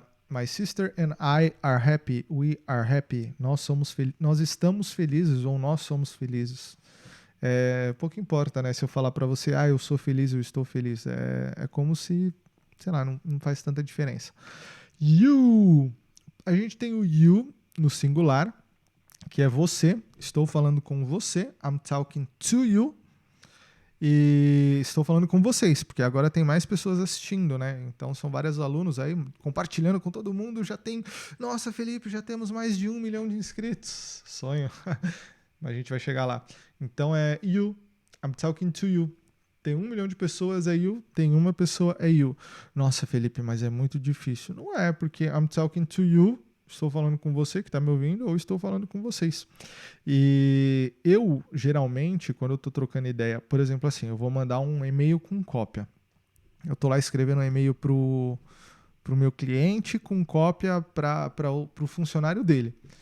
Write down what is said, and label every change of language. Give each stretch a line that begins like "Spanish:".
English: My sister and I are happy. We are happy.
Portuguese: Nós estamos felizes ou nós somos felizes. Pouco importa, né? Se eu falar para você, eu sou feliz, eu estou feliz. É como se, sei lá, não faz tanta diferença. You. A gente tem o you no singular, que é você. Estou falando com você.
English: I'm talking to you.
Portuguese: E estou falando com vocês, porque agora tem mais pessoas assistindo, né? Então são vários alunos aí compartilhando com todo mundo. Já tem, nossa, Felipe, já temos mais de 1 milhão de inscritos. Sonho. Mas a gente vai chegar lá. Então é you,
English: I'm talking to you.
Portuguese: Tem 1 milhão de pessoas, é you. Tem uma pessoa, é you. Nossa, Felipe, mas é muito difícil. Não é, porque
English: I'm talking to you.
Portuguese: Estou falando com você que está me ouvindo ou estou falando com vocês. E eu, geralmente, quando eu estou trocando ideia, por exemplo, assim, eu vou mandar um e-mail com cópia. Eu estou lá escrevendo um e-mail para o meu cliente com cópia para o funcionário dele.